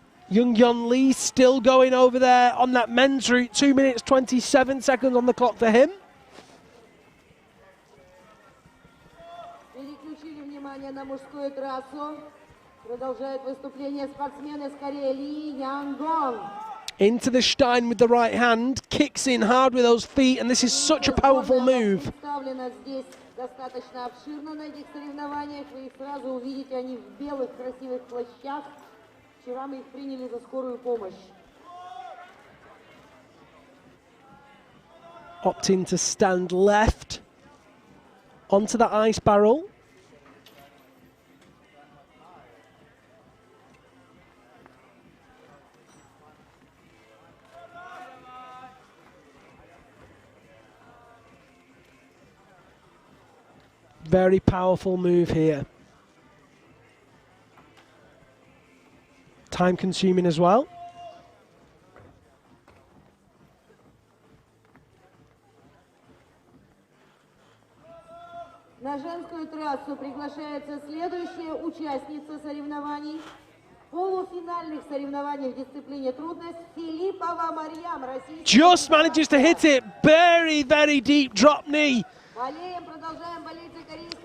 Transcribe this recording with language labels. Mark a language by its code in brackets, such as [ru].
[en] Jung Lee still going over there on that men's route. 2 minutes 27 seconds on the clock for him. [ru] Переключили внимание на мужскую трассу. Продолжает выступление спортсмены с Кореи Ли Янгон. [en] Into the Stein with the right hand, kicks in hard with those feet, and this is such a powerful move. [ru] Здесь достаточно обширно на этих соревнованиях. Вы их сразу увидите, они в белых красивых плащах. Вчера мы их приняли за скорую помощь. [en] Opting to stand left onto the ice barrel. Very powerful move here. Time consuming as well. [ru] На женскую трассу приглашается следующая участница соревнований. Полуфинальных соревнований в дисциплине трудность Филиппова Марьям, Россия. [en] Just manages to hit it. Very, very deep drop knee. [ru] Болеем, продолжаем болеть за корейского.